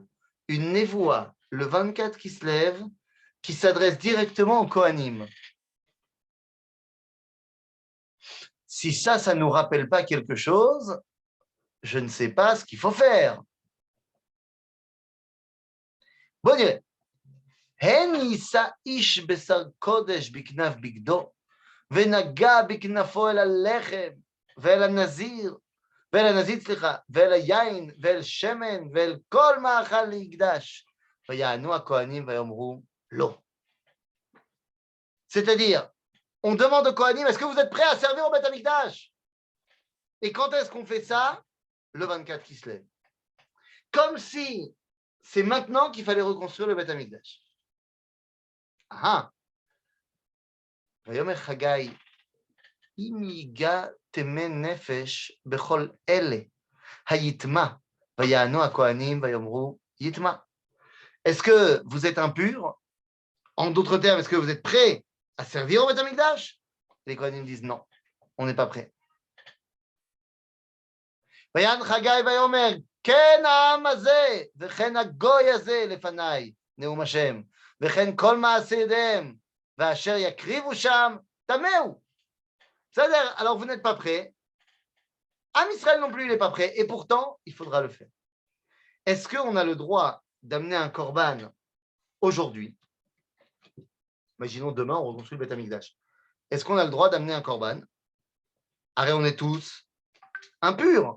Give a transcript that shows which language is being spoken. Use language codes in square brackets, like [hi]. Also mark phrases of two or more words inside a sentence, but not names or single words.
[fr] Une névoie, le 24 Kislev, qui s'adresse directement aux Kohanim. Si ça ne nous rappelle pas quelque chose, je ne sais pas ce qu'il faut faire. Bon Dieu. [he] הן יישא איש בשר קודש בכנף בגדו, ונגע בכנפו אל הלחם, ואל הנזיר, ואל היין, ואל שמן, ואל כל מאכל להקדש. ויענו הכהנים ויאמרו לא. [fr] C'est-à-dire, on demande aux Kohanim, est-ce que vous êtes prêts à servir au Beth Amikdash? Et quand est-ce qu'on fait ça? Le 24 qui se lève. Comme si c'est maintenant qu'il fallait reconstruire le Beth Amikdash. Ah! [he] ויאמר חגי, אם ייגע טמא נפש בכל אלה, היטמע, ויענו הכהנים ויאמרו יטמע. [fr] Est-ce que vous êtes impurs? En d'autres termes, est-ce que vous êtes prêts à servir au Beth Amikdash? Les Kohanim disent non, on n'est pas prêts. [he] ויען חגי ויאמר, כן העם הזה, וכן הגוי הזה לפניי, נאום השם, וכן כל מעשה ידיהם, ואשר יקריבו שם, טמאו. בסדר? [fr] Alors vous n'êtes pas prêts. Am Israël non plus, il n'est pas prêt. Et pourtant, il faudra le faire. Est-ce qu'on a le droit d'amener un korban aujourd'hui? Imaginons demain, on reconstruit le Beth Amikdash. Est-ce qu'on a le droit d'amener un korban? Arrête, on est tous impurs.